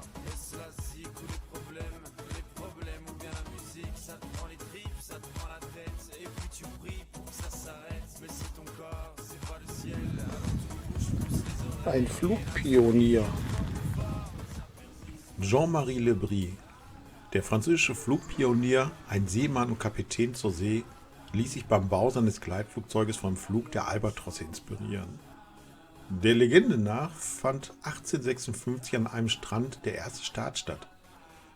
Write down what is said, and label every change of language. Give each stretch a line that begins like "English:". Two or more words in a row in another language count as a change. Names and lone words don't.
French: Est-ce la zik ou les problèmes ou bien la musique, ça te prend les tripes, ça te prend la tête, et puis tu pries pour que ça s'arrête. Mais c'est ton corps, c'est pas le ciel, alors tu bouges plus les oreilles.
German: Ein Flugpionier. Jean-Marie Le Brie, der französische Flugpionier, ein Seemann und Kapitän zur See, ließ sich beim Bau seines Gleitflugzeuges vom Flug der Albatrosse inspirieren. Der Legende nach fand 1856 an einem Strand der erste Start statt.